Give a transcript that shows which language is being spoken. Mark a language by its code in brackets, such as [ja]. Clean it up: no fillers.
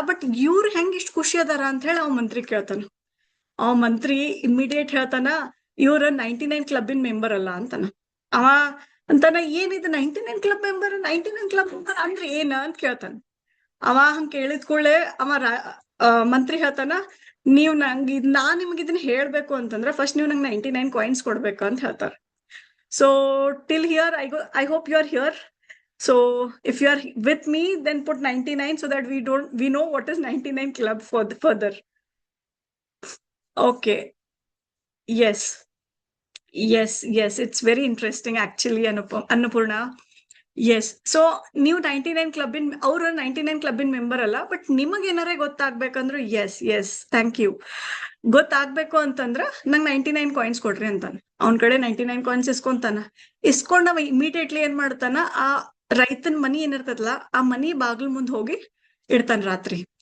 [kn] But ಇವ್ರು ಹೆಂಗ್ ಇಷ್ಟು ಖುಷಿ ಅದಾರ ಅಂತ ಹೇಳಿ ಅವ್ ಮಂತ್ರಿ ಕೇಳ್ತಾನ. ಅವ ಮಂತ್ರಿ ಇಮಿಡಿಯೇಟ್ ಹೇಳ್ತಾನ, ಇವ್ರ 99 ಕ್ಲಬ್ಬಿನ ಮೆಂಬರ್ ಅಲ್ಲ ಅಂತಾನ. ಅವ ಅಂತಾನ, ಏನಿದು 99 ಕ್ಲಬ್ ಮೆಂಬರ್, 99 ಕ್ಲಬ್ ಮೆಂಬರ್ ಅಂದ್ರೆ ಏನ ಅಂತ ಕೇಳ್ತಾನ. ಅವ ಹಂಗ ಕೇಳಿದ ಕೂಡಲೇ ಮಂತ್ರಿ ಹೇಳ್ತಾನ, ನೀವ್ ನಂಗೆ ನಾನ್ ನಿಮ್ಗೆ ಇದನ್ನ ಹೇಳ್ಬೇಕು ಅಂತಂದ್ರ ಫಸ್ಟ್ ನೀವ್ ನಂಗೆ 99 ಕಾಯಿನ್ಸ್ ಕೊಡ್ಬೇಕು ಅಂತ ಹೇಳ್ತಾರ. [en] So till here, I hope you are here. So if you are with me, then put 99 so that we know what is 99 club for the further. Okay. Yes. Yes. It's very interesting actually, Annapurna. Yes. [kn] So ನೀವು 99 club ಇನ್, ಅವ್ರು 99 club ಇನ್ member ಅಲ್ಲ, but ನಿಮಗ್ ಏನಾರೇ ಗೊತ್ತಾಗ್ಬೇಕಂದ್ರೆ [en] Yes thank you. [kn] ಗೊತ್ತಾಗ್ಬೇಕು ಅಂತಂದ್ರ ನಂಗೆ 99 coins ಕೊಡ್ರಿ ಅಂತಾನ. ಅವ್ನ ಕಡೆ 99 ಕಾಯಿನ್ಸ್ ಇಸ್ಕೊಂಡ್ ಅವ ಇಮಿಡಿಯೇಟ್ಲಿ ಏನ್ ಮಾಡ್ತಾನ, ಆ ರೈತನ ಮನಿ ಏನಿರ್ತದಲ್ಲ ಆ ಮನಿ ಬಾಗ್ಲ ಮುಂದ್ ಹೋಗಿ ಇಡ್ತಾನ ರಾತ್ರಿ.